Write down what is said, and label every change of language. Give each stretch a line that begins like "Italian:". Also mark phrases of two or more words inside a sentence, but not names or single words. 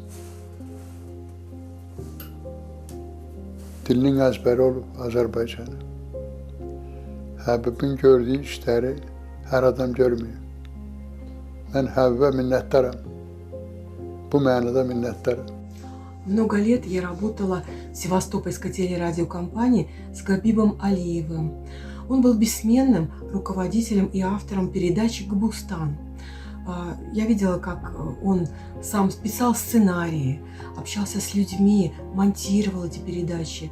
Azerbaijani: Dilinin əzbəri olub Azərbaycanı. Həbibin gördüyü işləri hər adam görmüyor. Mən Həbibə minnətdaram. Bu mənada minnətdaram.
Russian: Много лет я работала в Севастопольской телерадиокомпании с Габибом Алиевым. Он был бессменным руководителем и автором передачи «Габустан». Я видела, как он сам писал сценарии, общался с людьми, монтировал эти передачи.